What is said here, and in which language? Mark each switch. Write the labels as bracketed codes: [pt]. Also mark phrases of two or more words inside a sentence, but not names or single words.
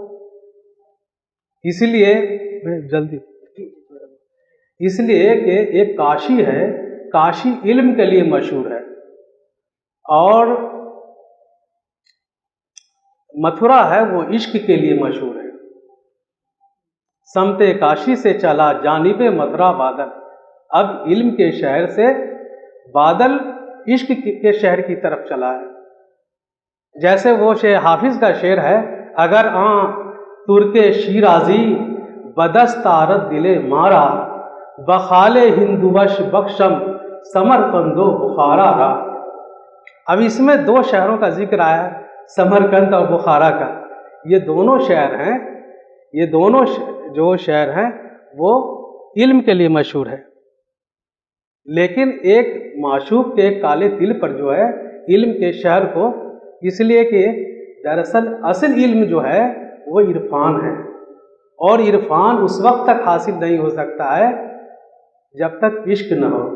[ur] اس لیے کہ ایک کاشی ہے، کاشی علم کے لیے مشہور ہے، اور متھرا ہے وہ عشق کے لیے مشہور ہے. سمت کاشی سے چلا جانب متھرا بادل. اب علم کے شہر سے بادل عشق کے شہر کی طرف چلا ہے۔ جیسے وہ حافظ کا شعر ہے، [fa] اگر ترک شیرازی بدست آرد دل مارا، بخال ہندوش بخشم سمرقند و بخارا را۔ [ur] اب اس میں دو شہروں کا ذکر آیا ہے، سمرقند اور بخارا کا۔ یہ دونوں شہر ہیں، یہ دونوں جو شہر ہیں وہ علم کے لیے مشہور ہے، لیکن ایک معشوق کے کالے دل پر جو ہے علم کے شہر کو، اس لیے کہ دراصل اصل علم جو ہے وہ عرفان ہے، اور عرفان اس وقت تک حاصل نہیں ہو سکتا ہے جب تک عشق نہ ہو۔